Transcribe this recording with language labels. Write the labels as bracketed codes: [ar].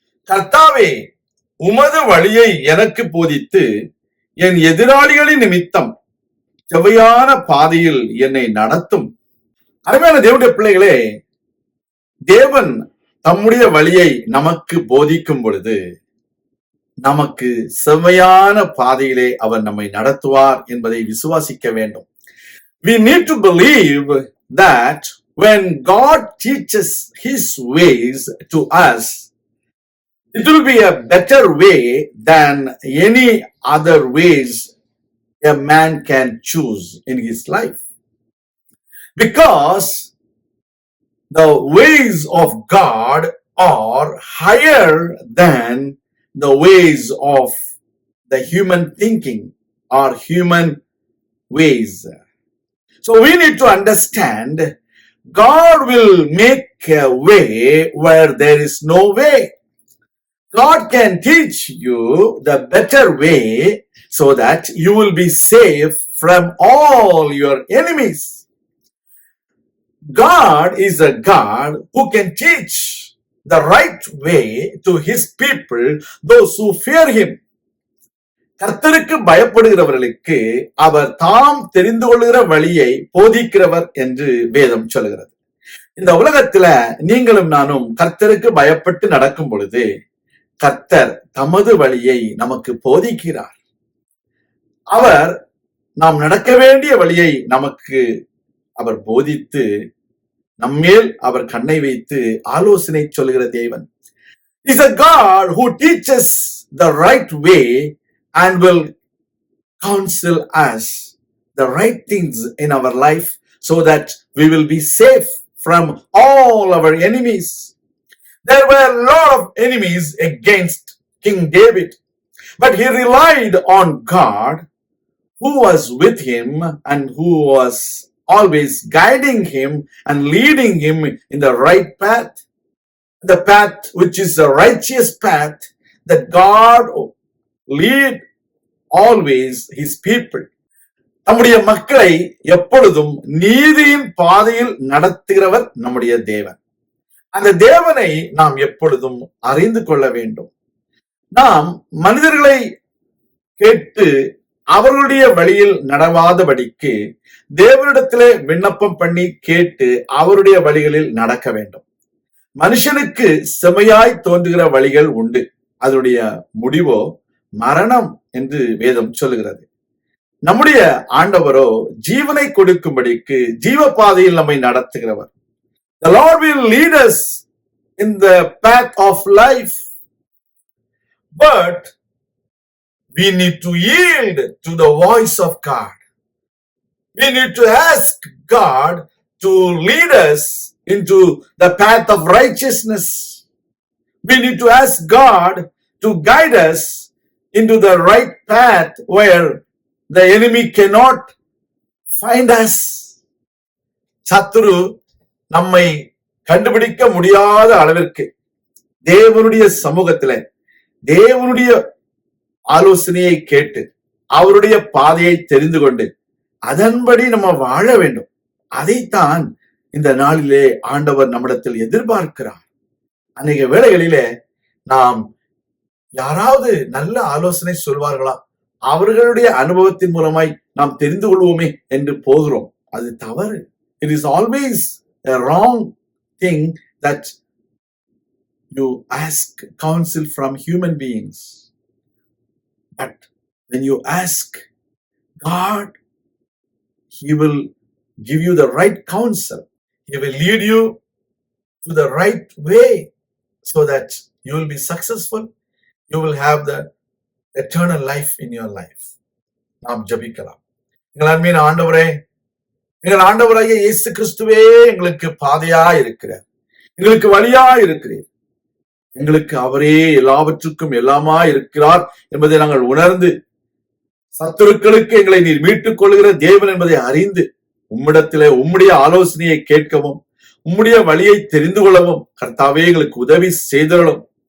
[ta] கர்த்தாவே, உமது வழியை எனக்கு போதித்து என் எதிராளிகளின் நிமித்தம் செவ்வையான பாதையில் என்னை நடத்தும். அருமையான தேவனுடைய பிள்ளைகளே, தேவன் தம்முடைய வழியை நமக்கு போதிக்கும் பொழுது நமக்கு செவ்வையான பாதையிலே அவர் நம்மை நடத்துவார் என்பதை விசுவாசிக்க வேண்டும். [en] We need to believe that when God teaches his ways to us, it will be a better way than any other ways a man can choose in his life. Because the ways of God are higher than the ways of the human thinking or human ways. So we need to understand God will make a way where there is no way. God can teach you the better way so that you will be safe from all your enemies. God is a God who can teach the right way to his people, those who fear him. [ta] கர்த்தருக்கு பயப்படுகிறவர்களுக்கு அவர் தாம் தெரிந்து கொள்கிற வழியை போதிக்கிறவர் என்று வேதம் சொல்கிறது. இந்த உலகத்துல நீங்களும் நானும் கர்த்தருக்கு பயப்பட்டு நடக்கும் பொழுது கர்த்தர் தமது வழியை நமக்கு போதிக்கிறார். அவர் நாம் நடக்க வேண்டிய வழியை நமக்கு அவர் போதித்து நம்மேல் அவர் கண்ணை வைத்து ஆலோசனை சொல்கிற தேவன். [en] He is a God who teaches the right way and will counsel us the right things in our life so that we will be safe from all our enemies. There were a lot of enemies against King David, but he relied on God who was with him and who was always guiding him and leading him in the right path, the path which is the righteous path that God lead always his people. [ta] நம்முடைய மக்களை எப்பொழுதும் நீதியின் பாதையில் நடத்துகிறவர் நம்முடைய தேவன். அந்த தேவனை நாம் எப்பொழுதும் அறிந்து கொள்ள வேண்டும். நாம் மனிதர்களை கேட்டு அவர்களுடைய வழியில் நடவாதபடிக்கு தேவனிடத்திலே விண்ணப்பம் பண்ணி கேட்டு அவருடைய வழிகளில் நடக்க வேண்டும். மனுஷனுக்கு செமையாய் தோன்றுகிற வழிகள் உண்டு, அதனுடைய முடிவோ மரணம் என்று வேதம் சொல்லுகிறது. நம்முடைய ஆண்டவரோ ஜீவனை கொடுக்கும்படிக்கு ஜீவ பாதையில் நம்மை நடத்துகிறவர். [en] The Lord will lead us in the path of life, but we need to yield to the voice of God. We need to ask God to lead us into the path of righteousness. We need to ask God to guide us into the right path where the enemy cannot find us. [ta] சத்துரு நம்மை கண்டுபிடிக்க முடியாத அளவிற்கு தேவனுடைய சமூகத்திலே தேவனுடைய ஆலோசனையை கேட்டு அவருடைய பாதையை தெரிந்து கொண்டு அதன்படி நம்ம வாழ வேண்டும். அதைத்தான் இந்த நாளிலே ஆண்டவர் நம்மிடத்தில் எதிர்பார்க்கிறார். அநேக வேளைகளிலே நாம் யாராவது நல்ல ஆலோசனை சொல்வார்களா, அவர்களுடைய அனுபவத்தின் மூலமாய் நாம் தெரிந்து கொள்வோமே என்று போகிறோம். அது தவறு. [en] It is always a wrong thing that you ask counsel from human beings. But when you ask God, he will give you the right counsel. He will lead you to the right way so that you will be successful. You will have the eternal life in your life. [ta] நாம் ஜெபிக்கலாம். எங்கள் அன்பின் ஆண்டவரே, எங்கள் ஆண்டவராகிய இயேசு கிறிஸ்துவே எங்களுக்கு பாதையா இருக்கிறார், எங்களுக்கு வழியா இருக்கிறீர். எங்களுக்கு அவரே எல்லாவற்றுக்கும் எல்லாமா இருக்கிறார் என்பதை நாங்கள் உணர்ந்து சத்துருக்களுக்கு எங்களை நீர் மீட்டுக் கொள்கிற தேவன் என்பதை அறிந்து உம்மிடத்திலே உம்முடைய ஆலோசனையை கேட்கவும் உம்முடைய வழியை தெரிந்து கொள்ளவும் கர்த்தாவே எங்களுக்கு உதவி செய்தருளும்.